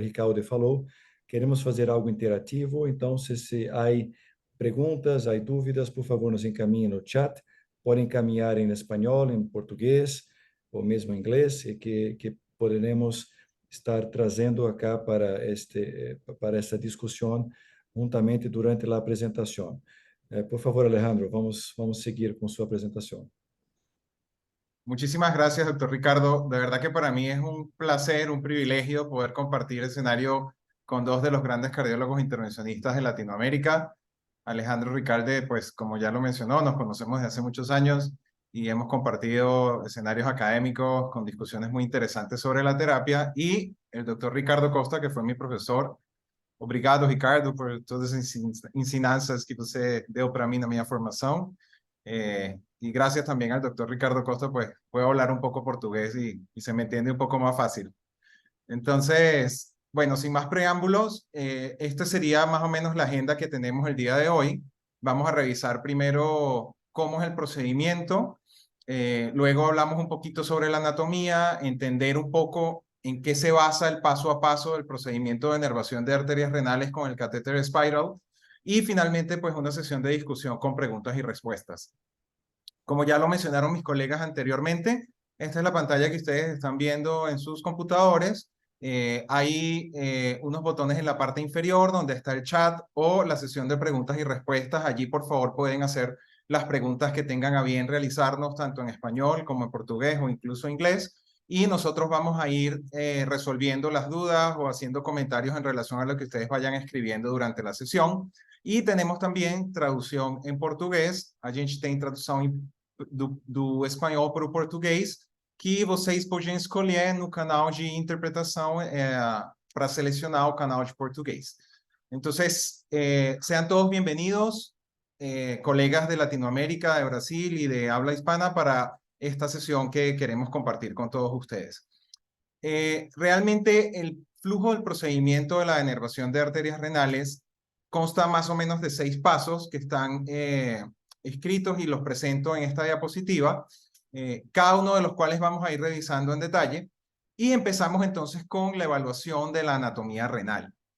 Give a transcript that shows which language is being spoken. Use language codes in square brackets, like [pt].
[pt] Ricardo falou, queremos fazer algo interativo, então se há perguntas, há dúvidas, por favor, nos encaminhem no chat. Podem encaminhar em espanhol, em português ou mesmo em inglês, e que poderemos estar trazendo acá para esta discussão juntamente durante a apresentação. [es] Por favor, Alejandro, vamos seguir con su presentación. Muchísimas gracias, doctor Ricardo. De verdad que para mí es un placer, un privilegio poder compartir escenario con dos de los grandes cardiólogos intervencionistas de Latinoamérica. Alejandro Ricalde, pues como ya lo mencionó, nos conocemos desde hace muchos años y hemos compartido escenarios académicos con discusiones muy interesantes sobre la terapia. Y el doctor Ricardo Costa, que fue mi profesor. [pt] Obrigado, Ricardo, por todas as ensinanças que você deu [es] para mí [pt] na minha formação. [es] Y gracias también al doctor Ricardo Costa, pues puedo hablar un poco portugués y se me entiende un poco más fácil. Entonces, bueno, sin más preámbulos, esta sería más o menos la agenda que tenemos el día de hoy. Vamos a revisar primero cómo es el procedimiento, luego hablamos un poquito sobre la anatomía, entender un poco en qué se basa el paso a paso del procedimiento de nervación de arterias renales con el catéter Spiral, y finalmente pues una sesión de discusión con preguntas y respuestas. Como ya lo mencionaron mis colegas anteriormente, esta es la pantalla que ustedes están viendo en sus computadores. Hay unos botones en la parte inferior donde está el chat o la sesión de preguntas y respuestas. Allí por favor pueden hacer las preguntas que tengan a bien realizarnos tanto en español como en portugués o incluso inglés. Y nosotros vamos a ir resolviendo las dudas o haciendo comentarios en relación a lo que ustedes vayan escribiendo durante la sesión. Y tenemos también traducción en portugués. [pt] A gente tem tradução do espanhol para o português, que vocês podem escolher no canal de interpretação para selecionar o canal de português. [es] Entonces, sean todos bienvenidos, colegas de Latinoamérica, de Brasil y de habla hispana, para esta sesión que queremos compartir con todos ustedes. Realmente el flujo del procedimiento de la denervación de arterias renales consta más o menos de 6 pasos que están escritos y los presento en esta diapositiva, cada uno de los cuales vamos a ir revisando en detalle, y empezamos entonces con la evaluación de la anatomía renal.